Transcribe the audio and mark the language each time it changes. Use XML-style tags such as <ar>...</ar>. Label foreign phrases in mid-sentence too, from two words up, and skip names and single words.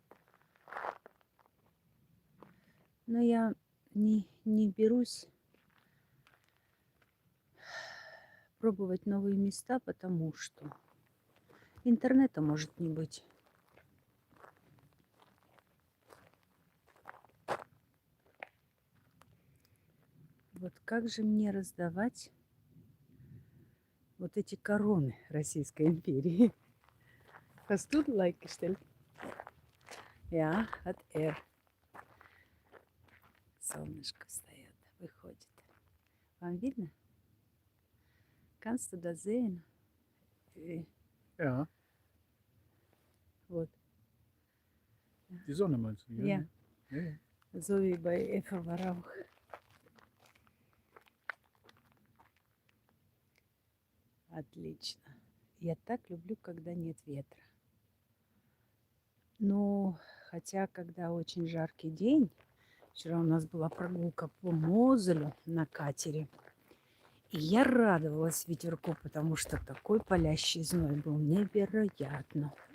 <ru>Но я не берусь пробовать новые места, потому что интернета может не быть. Вот как же мне раздавать вот эти короны Российской империи?</ru> <de>Hast du like gestellt? Ja, hat er.</de> <ru>Солнышко встает, выходит. Вам видно?</ru> <de>Kannst du das sehen? Ja,</de> <ru>Вот.</ru> <de>die Sonne meinst du? Ja, Ja, ja. so wie bei Eva Rauch.</de> <ru>Отлично. Я так люблю, когда нет ветра. Но хотя, когда очень жаркий день, вчера у нас была прогулка по Мозелю на катере, и я радовалась ветерку, потому что такой палящий зной был невероятно.</ru>